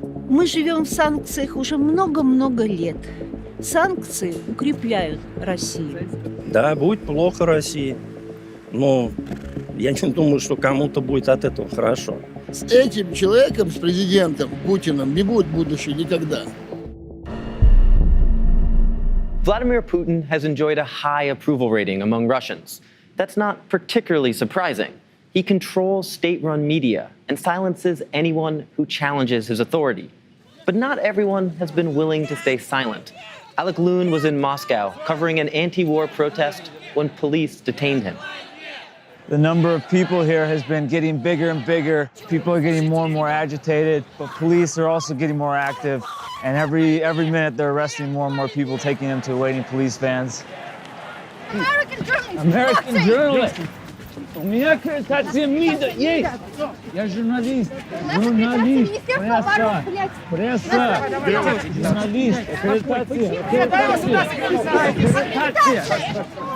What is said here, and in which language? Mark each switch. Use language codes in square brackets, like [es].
[ru] Мы живем в санкциях уже много-много лет. Санкции укрепляют Россию. Да, будет плохо России, но я не думаю, что кому-то будет от этого хорошо. С этим человеком, с президентом Путиным, не будет будущего никогда. [en] Vladimir Putin has enjoyed a high approval rating among Russians. That's not particularly surprising. He controls state-run media and silences anyone who challenges his authority. But not everyone has been willing to stay silent. Alec Loon was in Moscow covering an anti-war protest when police detained him. The number of people here has been getting bigger and bigger. People are getting more and more agitated, but police are also getting more active. And every minute they're arresting more and more people, taking them to waiting police vans. American journalist! American journalist! [ru] У меня аккредитация МИДа есть! Я журналист! Журналист! Пресса! Пресса! Журналист! Аккредитация! Аккредитация!